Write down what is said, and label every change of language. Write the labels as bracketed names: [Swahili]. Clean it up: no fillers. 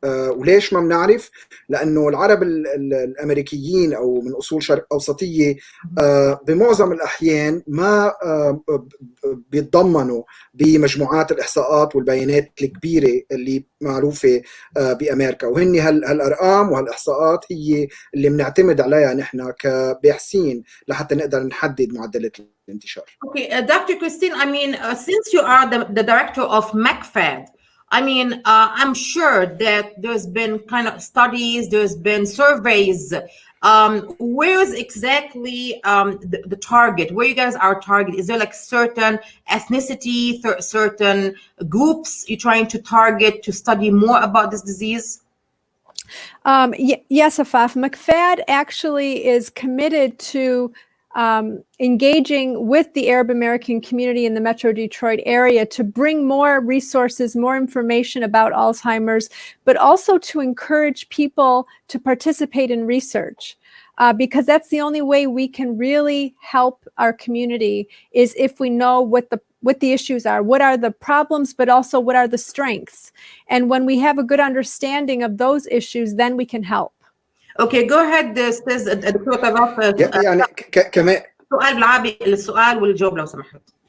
[Arabic] وليش ما بنعرف؟ لأنه العرب الأمريكيين أو من أصول شرق أوسطية بمعظم الأحيان ما بيتضمنوا بمجموعات الإحصاءات والبيانات الكبيرة اللي معروفة بأمريكا، وهن هالأرقام وهالإحصاءات هي اللي بنعتمد عليها نحن كباحثين لحتى نقدر نحدد معدلات الانتشار. [English] Okay, Dr. Christine, I mean, since you are the director of McFad, I mean, I'm sure that there's been kind of studies, there's been surveys. Where is exactly the target? Where you guys are target? Is there like certain ethnicity, certain groups you're trying to target to study more about this disease? Yes, Afaf. McFad actually is committed to engaging with the Arab American community in the Metro Detroit area to bring more resources, more information about Alzheimer's, but also to encourage people to participate in research. Because that's the only way we can really help our community, is if we know what the issues are, what are the problems, but also what are the strengths. And when we have a good understanding of those issues, then we can help. Okay, go ahead, [Arabic] استاذ الدكتور [English] طراف. [Arabic] يعني كمان سؤال بالعربي السؤال والجواب لو سمحت.